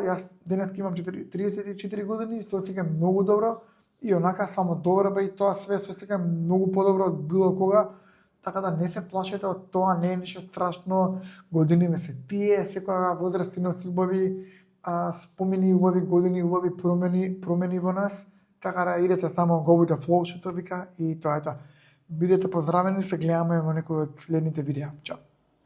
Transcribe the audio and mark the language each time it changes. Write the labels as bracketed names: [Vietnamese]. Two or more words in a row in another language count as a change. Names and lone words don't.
[Macedonian] Јас денес имам 34 години, се осеќам многу добро и онака самодоврба и тоа све се осеќам многу подобро од било кога. Така да не се плашете од тоа, не е ништо страшно. Години ме се тие, секоја возраст носи убави спомени, убави години, убави промени во нас. Така да идете само [English] go with the flow, [Macedonian] што се вика, и тоа е тоа. Бидете поздравени, се гледаме во некој од следните видеа. Чао!